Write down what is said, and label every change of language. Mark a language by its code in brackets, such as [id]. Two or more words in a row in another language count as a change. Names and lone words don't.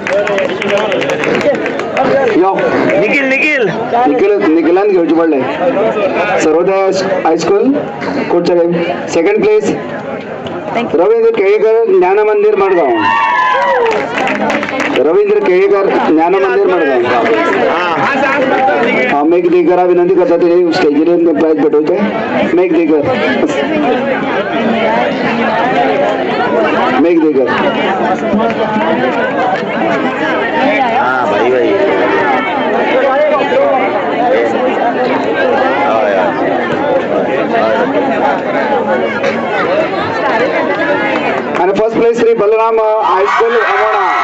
[kok] यो निखिलान घेवचे पडले सर्वोदय हायस्कूल कुडचडे [en] second place [kok] रवींद्र केळेकर ज्ञान मंदिर मडगाव रवींद्र केळेकर ज्ञान मंदिर मडगाव मेघ देकरा विनंती करता ते स्टेजीर प्राइज भेटवचे मेघ देकर मेघ देकर भाई आणि [en] first place [kok] श्री बलराम हायस्कूल अमोणा